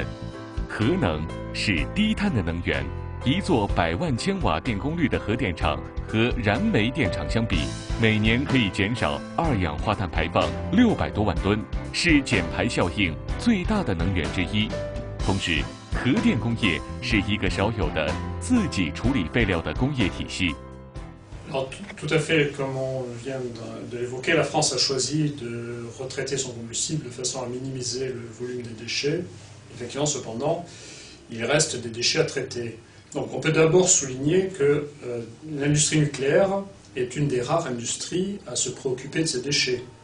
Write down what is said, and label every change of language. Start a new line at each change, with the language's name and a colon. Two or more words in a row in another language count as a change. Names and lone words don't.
Chinese: 核能是低碳的能源，一座100万千瓦电功率的核电厂和燃煤电厂相比，每年可以减少2氧化碳排放600多万吨，是减排效应最大的能源之一。同时，核电工业是一个少有的自己处理废料的工业体系。
French: Alors, tout à fait, comme on vient de l'évoquer, la France a choisi de retraiter son combustible de façon à minimiser le volume des déchets. Effectivement, cependant, il reste des déchets à traiter. Donc on peut d'abord souligner que l'industrie nucléaire est une des rares industries à se préoccuper de ces déchets.